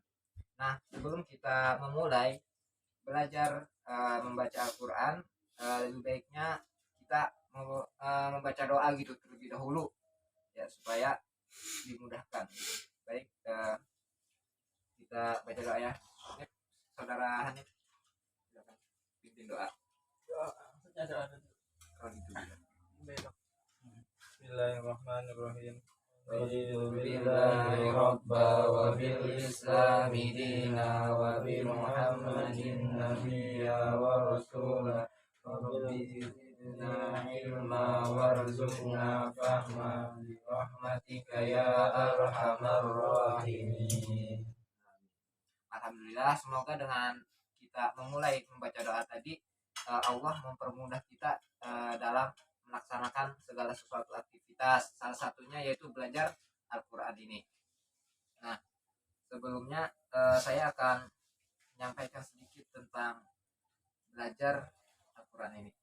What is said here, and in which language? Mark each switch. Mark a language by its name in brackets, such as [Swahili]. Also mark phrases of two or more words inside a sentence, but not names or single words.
[Indonesian] Nah, sebelum kita memulai belajar membaca Al-Quran, lebih baiknya kita membaca doa gitu terlebih dahulu ya, supaya dimudahkan gitu. Baik, kita baca doa ya. Saudara Hanif, silakan pimpin doa. Oh gitu ya. [Arabic] بسم الله الرحمن الرحيم. بالله ربا وبالإسلام دينا وبمحمد نبيا ورسولا رب زدنا علما وارزقنا فهما برحمتك يا أرحم الراحمين. [Indonesian] Alhamdulillah, semoga dengan kita memulai membaca doa tadi Allah mempermudah kita dalam melaksanakan segala sesuatu aktivitas, salah satunya yaitu belajar Al-Quran ini. Nah, sebelumnya saya akan menyampaikan sedikit tentang belajar Al-Quran ini.